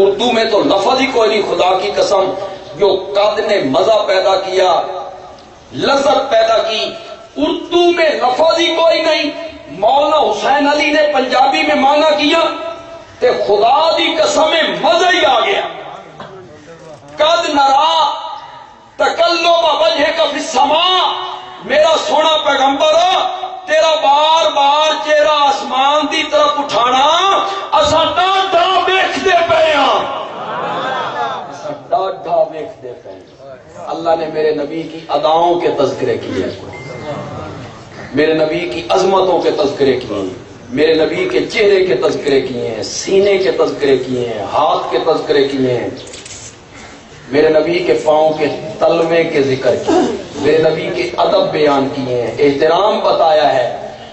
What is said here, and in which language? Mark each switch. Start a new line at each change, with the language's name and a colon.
Urdu: اردو میں تو لفظ ہی کوئی نہیں، خدا کی قسم جو قد نے مزہ پیدا کیا، لذت پیدا کی، اردو میں لفظ ہی کوئی نہیں۔ مولانا حسین علی نے پنجابی میں مانا کیا کہ
Punjabi: خدا دی قسم مزہ ہی آ گیا.
Arabic: قد نرا تکلم وجہک فی السماء،
Punjabi: میرا سونا پیغمبر تیرا بار بار چہرہ آسمان دی طرف اٹھانا اساں ڈاڈھا ویکھدے پئے ہاں، اساں ڈاڈھا ویکھدے پئے ہاں.
Urdu: اللہ نے میرے نبی کی اداؤں کے تذکرے کیے، میرے نبی کی عظمتوں کے تذکرے کیے ہیں، میرے نبی کے چہرے کے تذکرے کیے ہیں، سینے کے تذکرے کیے ہیں، ہاتھ کے تذکرے کیے ہیں، میرے نبی کے پاؤں کے تلوے کے ذکر کیے، میرے نبی کے ادب بیان کیے ہیں، احترام بتایا ہے.